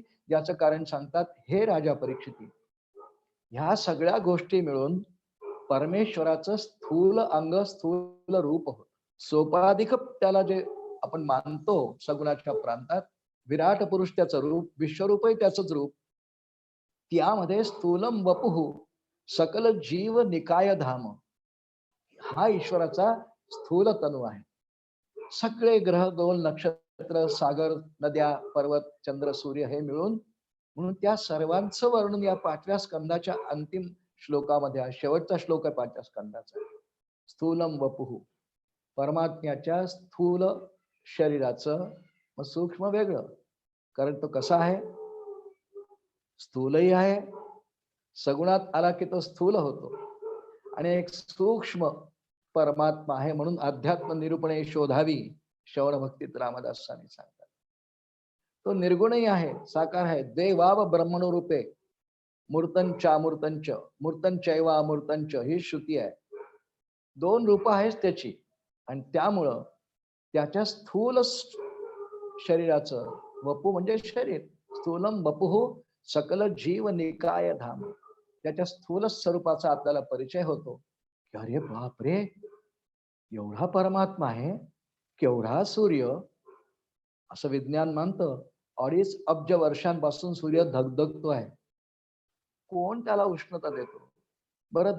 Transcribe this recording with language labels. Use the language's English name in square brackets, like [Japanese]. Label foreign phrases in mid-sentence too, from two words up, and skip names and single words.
[Marathi] याचं कारण सांगतात, हे राजा परीक्षिती, ह्या सगळ्या गोष्टी मिळून परमेश्वराचं स्थूल अंग स्थूल रूप होत. सोपाधिक त्याला जे आपण मानतो सगुणाच्या प्रांतात, विराट पुरुष त्याचं रूप, विश्वरूपही त्याचंच रूप. त्यामध्ये [Sanskrit] स्थूलम वपुः सकल जीव निकाय धाम, [Marathi] हा ईश्वराचा स्थूल तनु आहे. सगळे ग्रह, दोन नक्षत्र, सागर, नद्या, पर्वत, चंद्र, सूर्य हे मिळून, म्हणून त्या सर्वांचं वर्णन या 5व्या स्कंदाच्या अंतिम श्लोकामध्ये आहे. शेवटचा श्लोक आहे 5व्या स्कंदाचा. [Sanskrit] स्थूलम वपुः, [Marathi] परमात्म्याच्या स्थूल शरीराचं, मग सूक्ष्म वेगळं, कारण तो कसा आहे, स्थूलही आहे, सगुणात आला की तो स्थूल होतो, आणि एक सूक्ष्म परमात्मा आहे. म्हणून अध्यात्म निरूपणे शोधावी श्रवण भक्तीत रामदास स्वामी सांगतात. तो निर्गुणही आहे, साकार आहे. [Sanskrit] देवाव ब्रह्मणो रूपे मूर्तंच मूर्तंचैव अमूर्तंच, [Marathi] ही श्रुती आहे. दोन रूप आहेत त्याची, आणि त्यामुळं त्याच्या स्थूल शरीराचं, वपू म्हणजे शरीर, [Sanskrit] स्थूलम वपुः सकल जीव निकाय धाम, [Marathi] त्याच्या स्थूल स्वरूपाचा आपल्याला परिचय होतो की अरे बापरे, एवढा परमात्मा आहे, केवढा सूर्य. असं विज्ञान मानतं 2.5 अब्ज वर्षांपासून सूर्य धगधगतो आहे. कोण त्याला उष्णता देतो बरं?